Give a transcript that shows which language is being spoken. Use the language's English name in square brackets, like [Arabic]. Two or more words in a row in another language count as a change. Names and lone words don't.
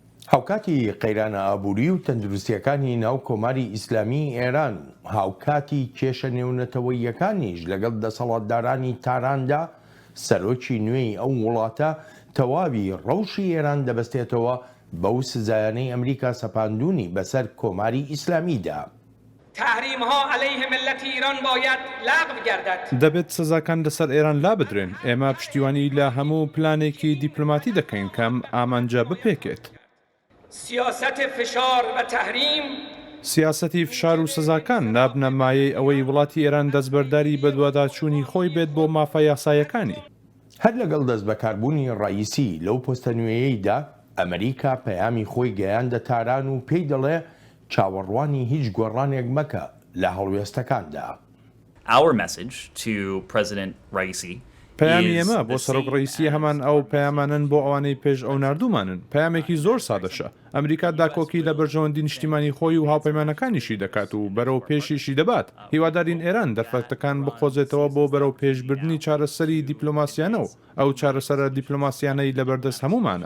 [Central Kurdish] هاوکاتی قەیرانە ئابووری و تەندروستیەکانی ناو کۆماری ئیسلامی ئێران هاوکاتی کێشە نێونەتەوەییەکانیش لەگەڵ دەسەڵاتدارانی تاراندا سەرۆکی نوێی ئەو وڵاتە تەواوی ڕەوشی ئێران دەبەستێتەوە بەو سزایانەی ئەمریکا سەپاندوونی بەسەر کۆماری ئیسلامیدا. [Persian] تحریمها علیه ملت ایران باید لغو گردد. [Central Kurdish] دەبێت سزاکان لەسەر ئێران لا بدرێن. ئێمە پشتیوانی لە هەموو پلانێکی دیپلۆماتی دەکەین کەم ئامانجا بپێکێت. [Persian] سیاست فشار و تحریم [Central Kurdish] سیاسەتی فشار و سزاکان نابنە مایەی ئەوەی وڵاتی ئێران دەستبەرداری بەدواداچوونی خۆی بێت بۆ مافە یاسایەکانی. هەر لەگەڵ دەست بەکاربوونی ڕئیسی لەو پۆستە نوێیەیدا ئەمریکا پەیامی خۆی گەیاندە تاران و پێی دەڵێ چاوەڕوانی هیچ گۆڕانێک مەکە لە هەڵوێستەکاندا. [English] Our message to President Raisi [Central Kurdish] پەیامی ئێمە بۆ سەرۆک ڕئیسی هەمان ئەو پەیامانن بۆ ئەوانەی پێش ئەو ناردوومانن. پەیامێکی زۆر سادەشە. ئەمریکا داکۆکی لە بەرژەوەندی نیشتیمانی خۆی و هاوپەیمانەکانیشی دەکات و بەرەو پێشیشی دەبات. هیوادارین ئێران دەرفەتەکان بخۆزێتەوە بۆ بەرەو پێشبردننی چارەسەری دیپلۆماسیانە و ئەو چارەسەرە دیپلۆماسیانەی لەبەردەست هەمومانە.